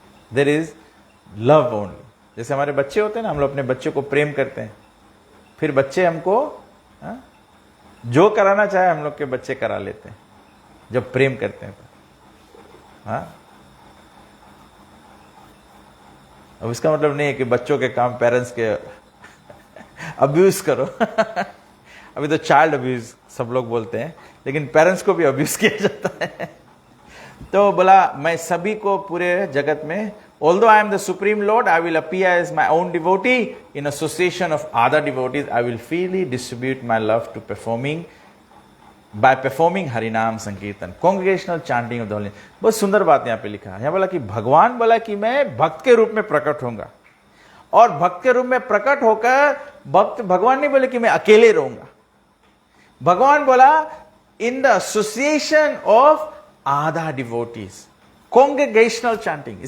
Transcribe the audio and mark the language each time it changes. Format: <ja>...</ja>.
<en>There is love only.</en> <hi>जैसे हमारे बच्चे होते हैं ना, हम लोग अपने बच्चे को प्रेम करते हैं, फिर बच्चे हमको जो कराना चाहे हम लोग के बच्चे करा लेते हैं जब प्रेम करते हैं. अब इसका मतलब नहीं है कि बच्चों के काम पेरेंट्स के अब्यूज करो. अभी तो चाइल्ड अब्यूज सब लोग बोलते हैं, लेकिन पेरेंट्स को भी अब्यूज किया जाता है. तो बोला मैं सभी को पूरे जगत में,</hi> <en>although I am the supreme Lord, I will appear as my own devotee in association of other devotees. I will freely distribute my love to by performing Harinam Sankirtan, congregational chanting of the holy.</en> <hi>बहुत सुंदर बात यहाँ पे लिखा है. यहाँ बोला कि भगवान बोला कि मैं भक्त के रूप में प्रकट होऊंगा, और भक्त के रूप में प्रकट होकर भक्त, भगवान नहीं बोले कि मैं अकेले रहूंगा. भगवान बोला</hi> <en>In the association of other devotees, congregational chanting.</en>